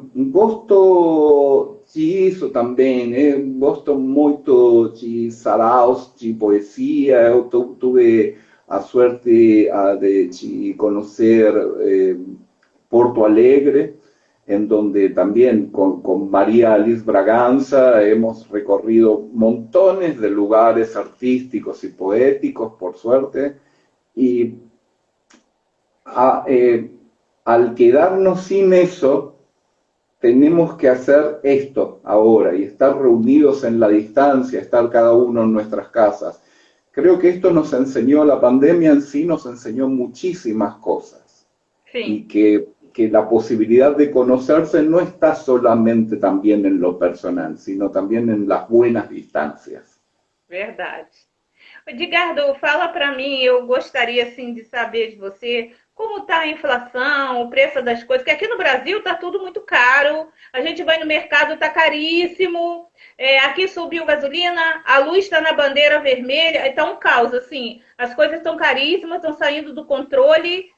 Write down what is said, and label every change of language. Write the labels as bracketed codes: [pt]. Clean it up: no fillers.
[pt] Gosto disso também, gosto muito de saraus de poesia. [es] Eu tuve a suerte de conocer Porto Alegre, en donde también con María Alice Braganza hemos recorrido montones de lugares artísticos y poéticos, por suerte, y al quedarnos sin eso, tenemos que hacer esto ahora y estar reunidos en la distancia, estar cada uno en nuestras casas. Creo que esto nos enseñó, la pandemia en sí nos enseñó muchísimas cosas. Sí. Y que la posibilidad de conocerse no está solamente también en lo personal, sino también en las buenas distancias. [pt] Verdade. Edgardo, fala para mim, eu gostaria assim de saber de você como está a inflação, o preço das coisas, porque aqui no Brasil está tudo muito caro, a gente vai no mercado, está caríssimo, aqui subiu gasolina, a luz está na bandeira vermelha, está um caos, assim, as coisas estão caríssimas, estão saindo do controle.